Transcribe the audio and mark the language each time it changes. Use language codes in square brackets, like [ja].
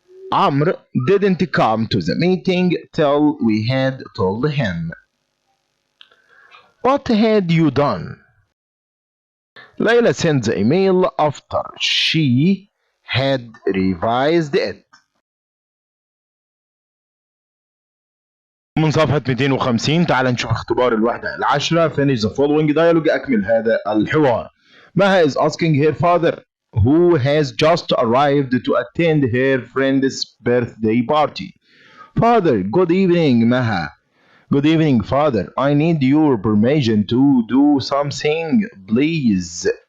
[en] Amr didn't come to the meeting till we had told him. What had you done? Layla sent the email after she had revised it. [ar] من صفحة 250 تعال نشوف اختبار الوحدة العاشرة. [en] Finish the following dialogue. [ar] أكمل هذا الحوار. [en] Maha is asking her father, who has just arrived, to attend her friend's birthday party. Father, good evening, Maha. Good evening, father. I need your permission to do something, please.